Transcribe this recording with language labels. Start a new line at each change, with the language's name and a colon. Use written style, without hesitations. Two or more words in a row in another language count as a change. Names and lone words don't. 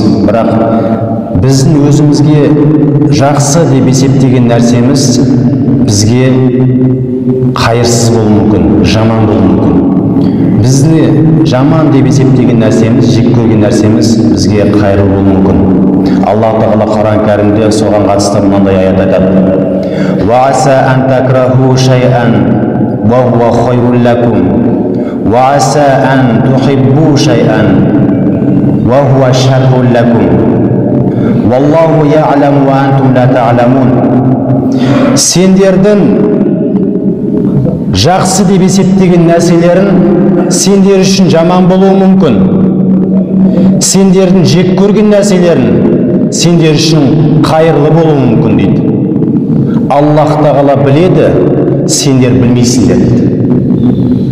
Kazakh: Бірақ біздің өзімізге жақсы деп есептеген нәрсеміз бізге қайырсыз болуы мүмкін, жаман болуы мүмкін. Бізді жаман деп есептеген нәрсеміз, жек көрген нәрсеміз бізге қайырлы болуы мүмкін. Аллах Тағала Құран кәрімде соған қатысты мынандай аят айтады:
Arabic: وَعَسَىٰ أَن تَكْرَهُوا شَيْئًا وَهُوَ خَيْرٌ لَكُمْ وَعَسَىٰ أَن تُحِبُّوا شَيْئًا وَهُوَ شَرٌّ لَكُمْ وَاللَّهُ يَعْلَمُ وَأَنْتُمْ لَا تَعْلَمُونَ.
Kazakh: Сендердің жақсы деп есептеген нәрселерін сендер үшін жаман болуы мүмкін. Сендердің жек көрген нәрселерін сендер үшін қайырлы болуы мүмкін дейді. Аллах Тағала біледі, сендер білмейсіңдер дейді.